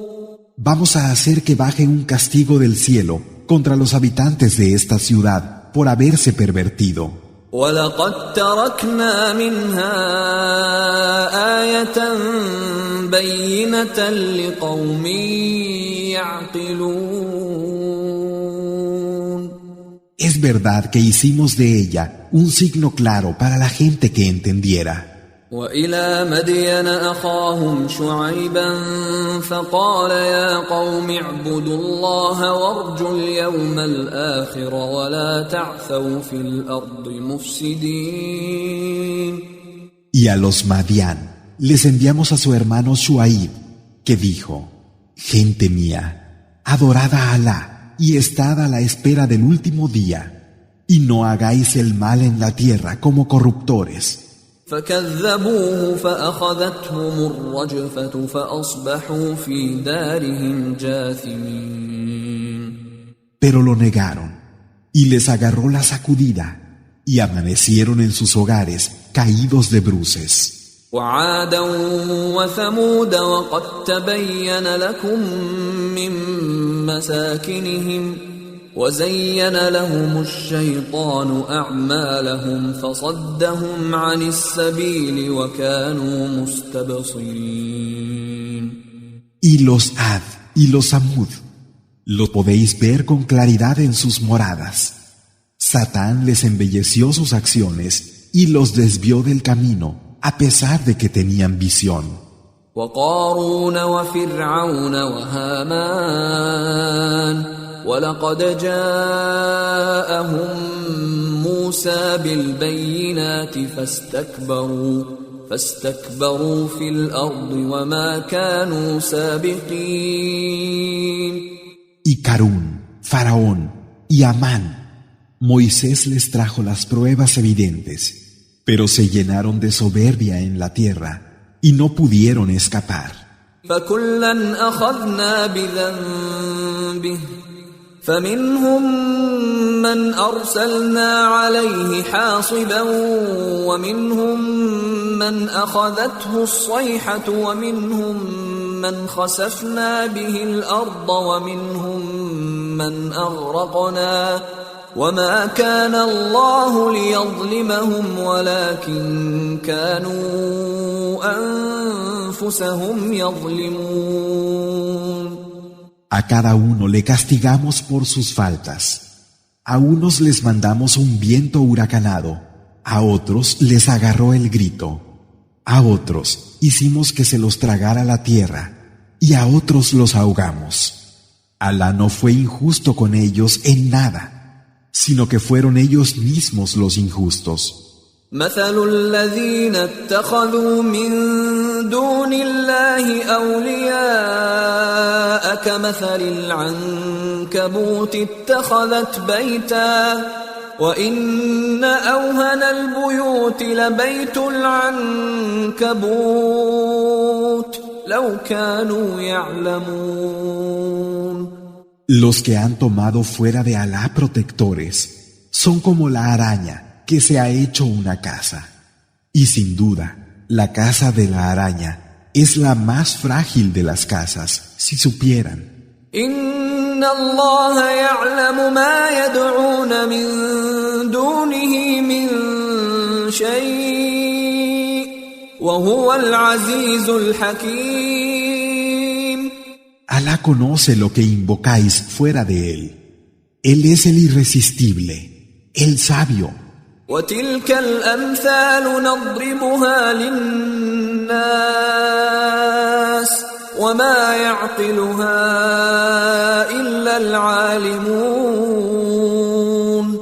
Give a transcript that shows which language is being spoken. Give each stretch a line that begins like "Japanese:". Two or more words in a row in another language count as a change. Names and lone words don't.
Spanish: Vamos a hacer que baje un castigo del cielo contra los habitantes de esta ciudad por haberse pervertido.
Arabic: وَلَقَدْ تَرَكْنَا مِنْهَا آيَةً بَيِّنَةً لِقَوْمٍ يَعْقِلُونَ.
Spanish: Es verdad que hicimos de ella un signo claro para la gente que entendiera.
Arabic: وَإِلَى مَدْيَنَ أَخَاهُمْ شُعَيْبًا فَقَالَ يَا قَوْمِ اعْبُدُوا اللَّهَ وَارْجُوا الْيَوْمَ الْآخِرَ وَلَا تَعْثَوْا فِي الْأَرْضِ مُفْسِدِينَ.
Spanish: Y a los Madián les enviamos a su hermano Shuaib, que dijo: gente mía, adorad a Alá y estad a la espera del último día, y no hagáis el mal en la tierra como corruptores.
Arabic: فكذبوه فأخذتهم الرجفة فأصبحوا في دارهم جاثمين.
Spanish: Pero lo negaron y les agarró la sacudida y amanecieron en sus hogares caídos de bruces.
Arabic: وعادا وثمود وقد تبين لكم من مساكنهم وزين لهم الشيطان أعمالهم فصدهم عن السبيل وكانوا مستبصرين.
Spanish: Y los Ad y los Samud, los podéis ver con claridad en sus moradas. Satán les embelleció sus acciones y los desvió del camino, a pesar de que tenían visión.
Arabic: وقارون وفرعون وهامان ولقد جاءهم موسى بالبينات فاستكبروا في الأرض وما كانوا سابقين.
Spanish: Y Carún, Faraón y Amán, Moisés les trajo las pruebas evidentes, pero se llenaron de soberbia en la tierra y no pudieron escapar.
Arabic: فكلا أخذنا بذنبه فمنهم من أرسلنا عليه حاصبا ومنهم من أخذته الصيحة ومنهم من خسفنا به الأرض ومنهم من أغرقنا وما كان الله ليظلمهم ولكن كانوا أنفسهم يظلمون.
Spanish: A cada uno le castigamos por sus faltas. A unos les mandamos un viento huracanado, a otros les agarró el grito, a otros hicimos que se los tragara la tierra y a otros los ahogamos. Alá no fue injusto con ellos en nada, sino que fueron ellos mismos los injustos.
Arabic: مثل الذين اتخذوا من دون الله أولياء كمثل العنكبوت اتخذت بيتا وإن أوهن البيوت لبيت العنكبوت لو كانوا يعلمون.
Spanish: Los que han tomado fuera de Alá protectores son como la araña que se ha hecho una casa. Y sin duda, la casa de la araña es la más frágil de las casas, si supieran.
Arabic: إن الله يعلم ما يدعون من دونه من شيء وهو العزيز الحكيم.
Spanish: Alá conoce lo que invocáis fuera de él. Él es el irresistible, el sabio.
Arabic: وتلك الأمثال نضربها للناس وما يعقلها إلا العالمون.